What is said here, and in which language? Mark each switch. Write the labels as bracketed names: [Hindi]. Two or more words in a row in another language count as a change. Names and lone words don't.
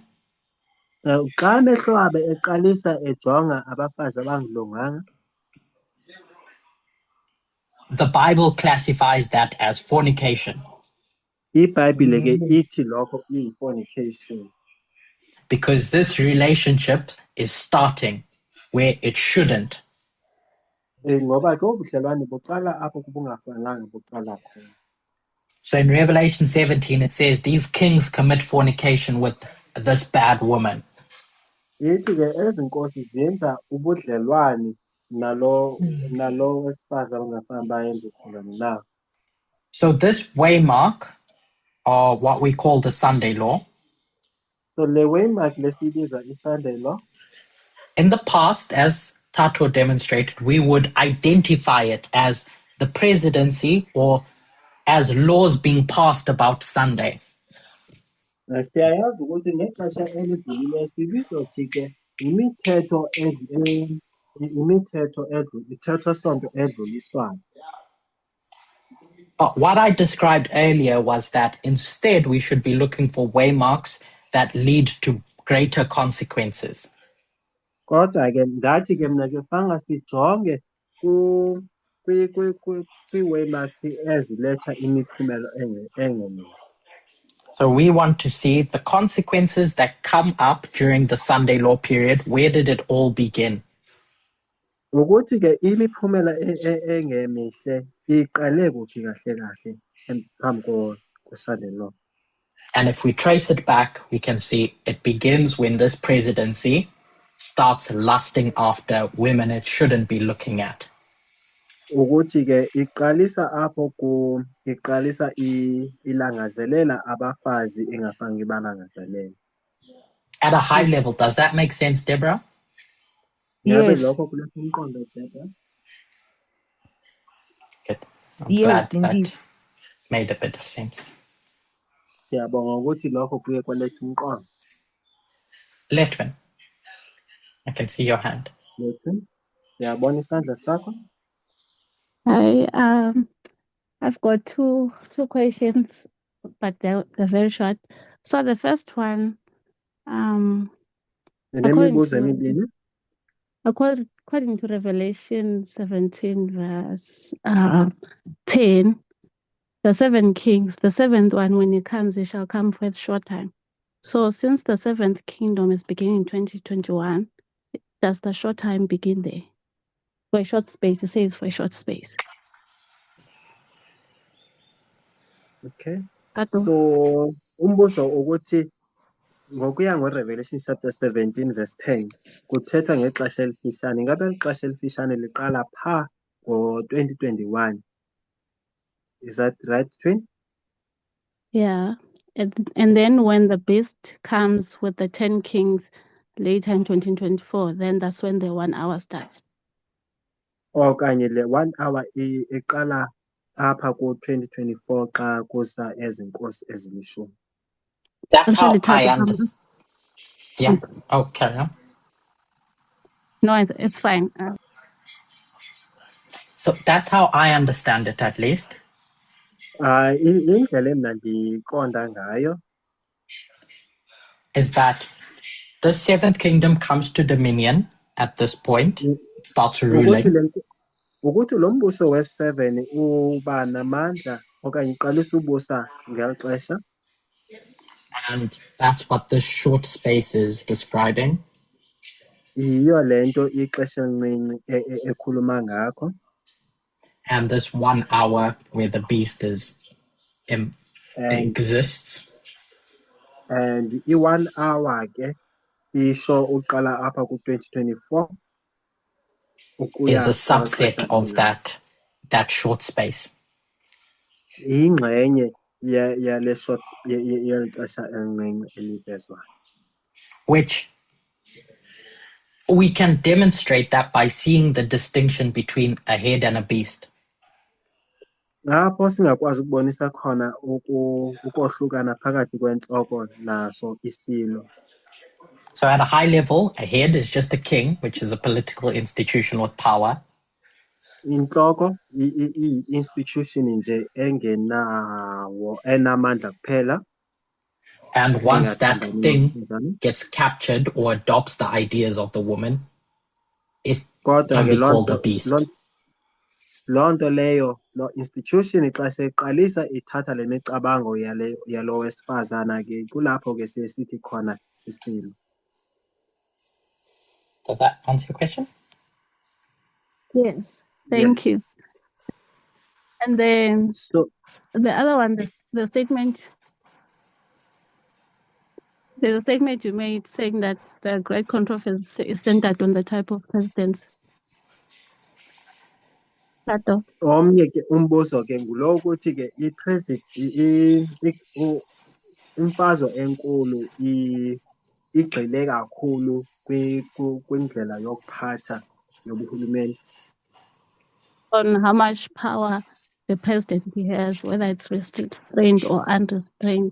[Xhosa] Xa amehlo abo eqalisa ejonga abafazi abangalunganga, [English] the Bible classifies that as fornication, [Xhosa] iBhayibhile ke ithi lokho iyi-fornication. [English] because this relationship is starting where it shouldn't. [Xhosa] Ngoba ke ubudlelwane buqala apho kubungafanelanga buqala khona. [English] So in Revelation 17, it says these kings commit fornication with this bad woman. [Xhosa] Yithi ke ezinkosi zenza ubudlelwane nalo wesifazane abangafani bayenze ubudlelwane nawo. [English] So this waymark, or what we call the Sunday law, [Xhosa] So le waymark lesibiza [English] iSunday law. in the past, as Tato demonstrated, we would identify it as the presidency or as laws being passed about Sunday. [Xhosa] Siyayazi ukuthi ngexesha elidlulileyo sibizothi ke imithetho sonto edluliswayo. [English] But what I described earlier was that instead we should be looking for waymarks that lead to greater consequences. [Xhosa] Kodwa ke ndathi ke mna ke fanga sijonge kwi-waymarks eziletha imiphumelo engemihle. [English] So we want to see the consequences that come up during the Sunday law period. Where did it all begin? [Xhosa] Ukuthi ke imiphumela engemihle iqale kuphi kahle phambi [English] kweSunday law. And if we trace it back, we can see it begins when this presidency starts lusting after women it shouldn't be looking at. [Xhosa] Ukuthi ke iqalisa apho iqalisa ilangazelela abafazi engafanele balangazelele. [English] At a high level, does that make sense, Deborah? [Xhosa] Ngabe [English] Yes. [Xhosa] lokho kuletha umqondo Deborah? [English] Good. I'm Yes, glad indeed. that made a bit of sense. [Xhosa] Siyabonga ukuthi lokho kuye kwaletha umqondo. [English] Letwin, I can see your hand. [Xhosa] Lethu, siyabona isandla sakho. [English] I've got two questions, but they're very short. So the first one, Nemibuzo emibili. according to Revelation 17 verse 10, the seven kings, the seventh one, when he comes, he shall come for a short time. So since the seventh kingdom is beginning in 2021, does the short time begin there? For a short space, it says for a short space. Okay. Tato. [Xhosa] So umbuzo ukuthi ngokuya ngoRevelation chapter 17 verse 10 kuthethwa ngexesha elifishane. Ngabe ixesha elifishane liqala pha ngo-2021. [English] Is that right, Twin? Yeah. And then when the beast comes with the 10 kings later in 2024, then that's when the 1 hour starts. [Xhosa] Okanye le 1 hour iqala apha ku-2024 xa kusa ezinkosi ezilishumi. [English] That's how Actually, I Tato, understand. Yeah. Oh, carry on. No, it's fine. So that's how I understand it, at least. [Xhosa] Indlela emna ndiqonda ngayo [English] Is that the seventh kingdom comes to dominion at this point, it starts ruling. [Xhosa] ukuthi lo mbuso wes-7 uba namandla okanye uqalisa ubusa ngeli xesha. [English] And that's what this short space is describing. [Xhosa] Yiyo le nto ixesha elincinci ekhuluma ngakho. [English] And this 1 hour where the beast exists. [Xhosa] And i-1 hour ke isho uqala apha ku-2024 [English] is a subset of that short space. [Xhosa] Ingxenye yale short yeli xesha elincinci elivezwayo. [English] Which we can demonstrate that by seeing the distinction between a head and a beast. [Xhosa] Lapho singakwazi ukubonisa khona ukohlukana phakathi kwentloko naso isilo. [English] So at a high level, a head is just a king, which is a political institution with power. [Xhosa] Intloko i-institution nje enamandla kuphela. [English] And once that thing gets captured or adopts the ideas of the woman, it can be called a beast. [Xhosa] Loo nto leyo, lo institution xa seqalisa ithatha le micabango yalo wesifazana ke kulapho ke siye sithi khona sisilo. [English] Does that answer your question? Yes, thank you. And then So the other one, the statement you made saying that the great controversy is centered on the type of presidents. Plato. [Xhosa] omnye ke umbuzo ke ngulo ukuthi ke imfazwe enkulu igxile kakhulu kwindlela yokuphatha yobuhulumeni. [English] On how much power the president has, whether it's restrained or unrestrained.